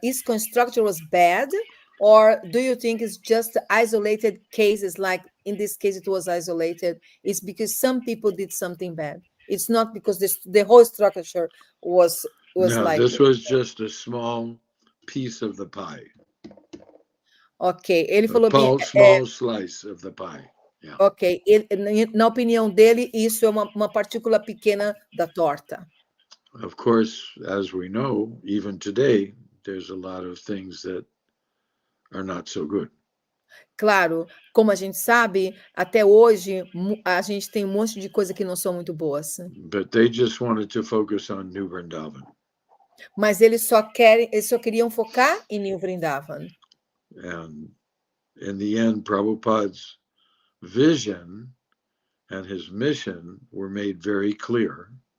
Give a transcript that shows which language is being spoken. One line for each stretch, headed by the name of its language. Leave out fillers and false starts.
English: ISKCON structure was bad, or do you think it's just isolated cases? Like in this case, it was isolated. It's because some people did something bad. It's not because the whole structure was No, like this was just a small piece of the pie.
Portuguese: Ok, ele falou bem.
English: Small slice of the pie. Yeah.
Portuguese: Ok, na opinião dele, isso é uma partícula pequena da torta.
English: Of course, as we know, even today, there's a lot of things that are not so good.
Portuguese: Claro, como a gente sabe, até hoje a gente tem um monte de coisa que não são muito boas.
English: But they just wanted to focus on New Vrindavan.
Portuguese: Mas eles só queriam focar em New Vrindavan.
English: And in the end, Prabhupada's vision and his mission were made very clear.